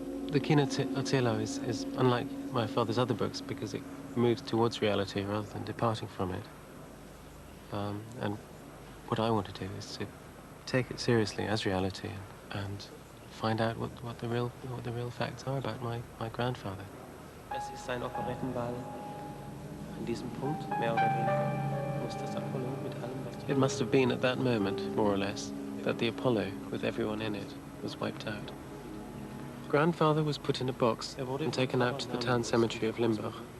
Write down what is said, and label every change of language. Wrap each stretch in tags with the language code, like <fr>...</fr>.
<en>The Kinoerzähler is unlike my father's other books because it moves towards reality rather than departing from it. And what I want to do is to take it seriously as reality and find out what the real facts are about my grandfather.</en> <de>Es ist ein Operettenball. An diesem Punkt, mehr oder weniger, muss das Apollo mit allem, was...</de> <en>It must have been at that moment, more or less, that the Apollo, with everyone in it, was wiped out. Grandfather was put in a box and taken out to the town cemetery of Limbach.</en>